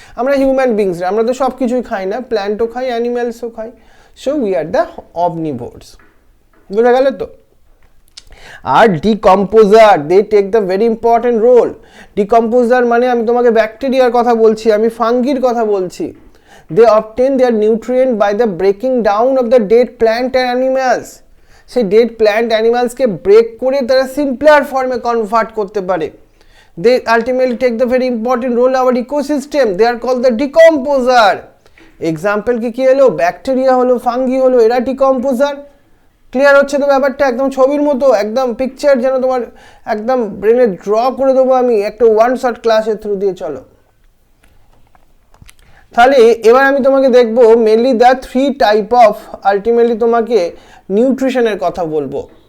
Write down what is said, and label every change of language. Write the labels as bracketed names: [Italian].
[Bangla] আমরা হিউম্যান বিংসরা আমরা তো সব কিছুই খাই না, প্ল্যান্টও খাই, অ্যানিম্যালসও খাই। [English] So we are the omnivores. [Bangla] বুঝা গেল তো? আর decomposer, [English] They take the very important role. [Bangla] Decomposer মানে আমি তোমাকে ব্যাকটেরিয়ার কথা বলছি, আমি ফাঙ্গির কথা বলছি। [English] They obtain their nutrient by the breaking down of the dead plant and animals. [Bangla] সেই ডেড প্ল্যান্ট অ্যানিমালসকে ব্রেক করে তারা সিম্পলার ফর্মে কনভার্ট করতে পারে। [English] They ultimately take the very important role in our ecosystem. They are called the decomposer. [Bangla] Example কি এলো? Bacteria হলো, fungi হলো, এরা ডিকম্পোজার। ক্লিয়ার হচ্ছে তো ব্যাপারটা? একদম ছবির মতো, একদম পিকচার যেন তোমার একদম ব্রেনে ড্র করে দেবো আমি একটা ওয়ান শট ক্লাসের থ্রু দিয়ে। চলো তাহলে এবার আমি তোমাকে দেখবো mainly [English] the three type of [Bangla] ultimately তোমাকে নিউট্রিশনের কথা বলবো।